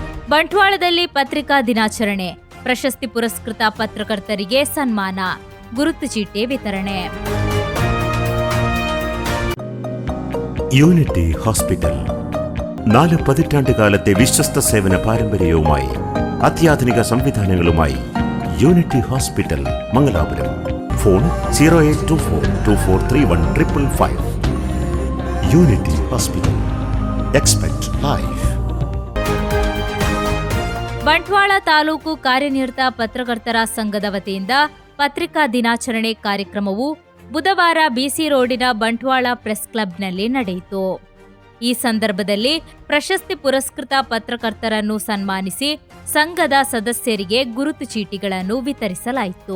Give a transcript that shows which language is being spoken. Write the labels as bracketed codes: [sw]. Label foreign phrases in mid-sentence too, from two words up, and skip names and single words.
[kn] ಬಂಟ್ವಾಳದಲ್ಲಿ ಪತ್ರಿಕಾ ದಿನಾಚರಣೆ, ಪ್ರಶಸ್ತಿ ಪುರಸ್ಕೃತ ಪತ್ರಕರ್ತರಿಗೆ ಸನ್ಮಾನ, ಗುರುತು ಚೀಟಿ ವಿತರಣೆ. [ml] യൂണിറ്റി ഹോസ്പിറ്റൽ 4 പതിറ്റാണ്ടുകാലത്തെ വിശ്വസ്ത സേവന പാരമ്പര്യവുമായി അത്യാധുനിക സംവിധാനങ്ങളുമായി യൂണിറ്റി ഹോസ്പിറ്റൽ മംഗലാപുരം. ഫോൺ 0824243155. യൂണിറ്റി ഹോസ്പിറ്റൽ. [en] Expect life. [kn] ಬಂಟ್ವಾಳ ತಾಲೂಕು ಕಾರ್ಯನಿರತ ಪತ್ರಕರ್ತರ ಸಂಘದ ವತಿಯಿಂದ ಪತ್ರಿಕಾ ದಿನಾಚರಣೆ ಕಾರ್ಯಕ್ರಮವು ಬುಧವಾರ ಬಿಸಿ ರೋಡಿನ ಬಂಟ್ವಾಳ ಪ್ರೆಸ್ ಕ್ಲಬ್ನಲ್ಲಿ ನಡೆಯಿತು. ಈ ಸಂದರ್ಭದಲ್ಲಿ ಪ್ರಶಸ್ತಿ ಪುರಸ್ಕೃತ ಪತ್ರಕರ್ತರನ್ನು ಸನ್ಮಾನಿಸಿ ಸಂಘದ ಸದಸ್ಯರಿಗೆ ಗುರುತು ಚೀಟಿಗಳನ್ನು ವಿತರಿಸಲಾಯಿತು.